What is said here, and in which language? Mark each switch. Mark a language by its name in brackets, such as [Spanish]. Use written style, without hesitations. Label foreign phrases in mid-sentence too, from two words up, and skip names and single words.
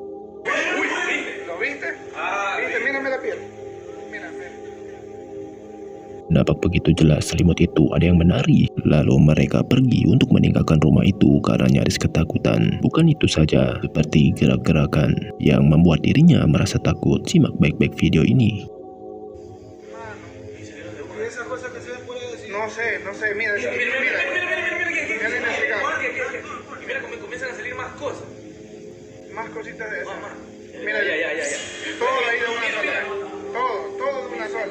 [Indonesian] Nampak begitu jelas selimut itu ada yang menarik. Lalu mereka pergi untuk meninggalkan rumah itu karena nyaris ketakutan. Bukan itu saja, seperti gerak-gerakan yang membuat dirinya merasa takut. Simak baik-baik video ini. [Spanish] No sé, mira, ya le he explicado. Y mira cómo comienzan a salir más cosas. Más cositas de esas. Mira, ya. Todo ahí de una sola. Todo de una sola.